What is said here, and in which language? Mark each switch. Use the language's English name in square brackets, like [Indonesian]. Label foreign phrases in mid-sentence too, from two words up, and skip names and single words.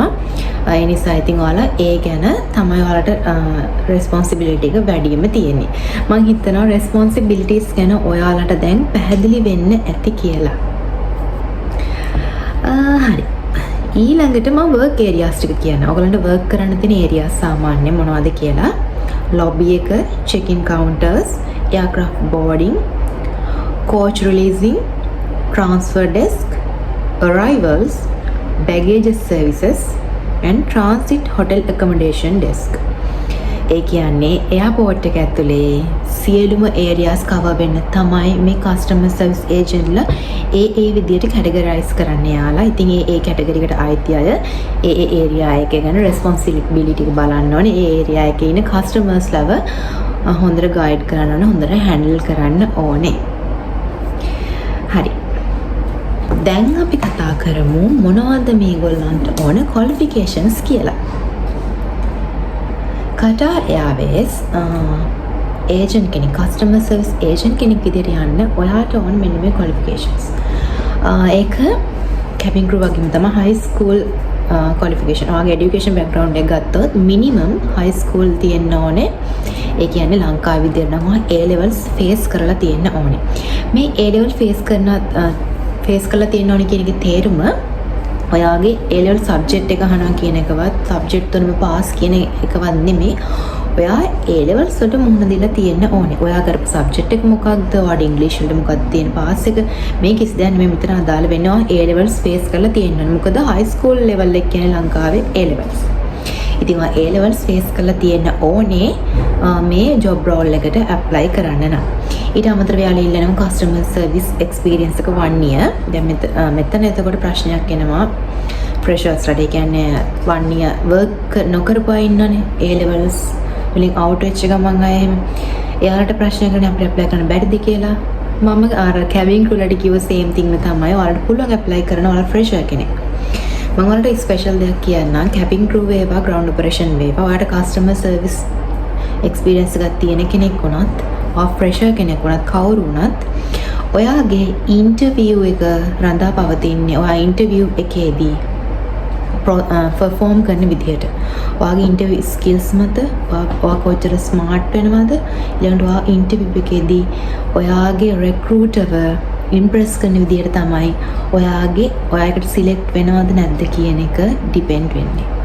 [Sinhala] ඒ නිසා ඉතින් ඔයාලා ඒ ගැන තමයි ඔයාලට responsibility එක වැඩිම තියෙන්නේ. මම හිතනවා responsibilities ගැන ඔයාලට දැන් පැහැදිලි වෙන්න ඇති කියලා. හරි. ඊළඟට මම [English] work areas [Sinhala] ටික කියනවා. ඔයගලන්ට work කරන්න තියෙන areas සාමාන්‍යයෙන් මොනවද කියලා. lobby එක, [English] check-in counters, aircraft boarding, coach releasing, transfer desk, arrivals, baggage services and transit hotel accommodation desk. [Sinhala] ඒ කියන්නේ එයාපෝට් එක ඇතුලේ සියලුම areas cover වෙන්න තමයි මේ [English] customer service agent [Sinhala] ලා ඒ විදියට categorize කරන්න යාලා. ඉතින් ඒ category එකට අයිති අය ඒ area එකේ ගැන responsibility එක බලන්න ඕනේ. ඒ area එකේ ඉන්න customers ලව හොඳට guide කරන්න ඕනේ, හොඳට handle කරන්න ඕනේ. හරි. දැන් අපි කතා කරමු මොනවද මේගොල්ලන්ට ඕන qualifications කියලා. Qatar Airways agent කෙනෙක් [English] customer service agent [Sinhala] කෙනෙක් විදිහට යන්න ඔයාට ඕන මෙන්න මේ qualifications. ඒක [English] cabin crew [Sinhala] වගේම තමයි [English] high school qualification. [Sinhala] ඔයාගේ [English] education background [Sinhala] එක ගත්තොත් [English] minimum high school [Sinhala] තියෙන්න ඕනේ. ඒ කියන්නේ ලංකාවේ විදිහට නම් A levels face කරලා තියෙන්න ඕනේ. මේ A level face කරලා තියෙන්න ඕනේ කියන එකේ තේරුම ඔයාගේ A level subject එක අහනවා කියන එකවත් subject තුනම pass කියන එකවත් නෙමෙයි. ඔයා A levels වලට මුහුණ දීලා තියෙන්න ඕනේ. ඔයා කරපු subject එක මොකක්ද? ඔයාට English වලට මොකක්ද තියෙන pass එක? මේ කිසි දෙයක් නෙමෙයි මෙතන අදාළ වෙනවා A levels face කරලා තියෙන්න ඕනේ. මොකද [English] high school level [Sinhala] එක කියන්නේ ලංකාවේ A levels. ඉතින් ඔයා A levels face කරලා තියෙන්න ඕනේ මේ [English] job role [Sinhala] එකට apply කරන්න නම්. ඊට අමතරව යාළුවා ඉල්ලනවා [English] customer service experience [Sinhala] එක 1 year. දැන් මෙතන එතකොට ප්‍රශ්නයක් එනවා freshers ලාට. ඒ කියන්නේ 1 year work නොකරපු අය ඉන්නනේ A levels වලින් out වෙච්ච ගමන් අය එහෙම. එයාලට ප්‍රශ්නයක් කරන්නේ අපිට apply කරන්න බැරිද කියලා. මම අර [English] cabin crew [Sinhala] ලාට කිව්ව [English] same thing [Sinhala] තමයි. ඔයාලට පුළුවන් apply කරන්න ඔයාලා fresher කෙනෙක්. මම ඔයාලට ස්පෙෂල් දෙයක් කියන්නම්. [English] cabin crew [Sinhala] වේවා [English] ground operation [Sinhala] වේවා ඔයාලට [English] customer service experience [Sinhala] එකක් තියෙන කෙනෙක් වුණත් off pressure කෙනෙක් වුණත් කවුරු වුණත් ඔයාගේ interview එක රඳා පවතින්නේ ඔයා interview එකේදී perform කරන විදිහට. ඔයාගේ [English] interview skills [Sinhala] මත ඔයා කොච්චර smart වෙනවද ඊළඟට ඔයා interview එකේදී ඔයාගේ recruiterව impress කරන විදිහට තමයි ඔයාකට select වෙනවද නැද්ද කියන එක depend වෙන්නේ.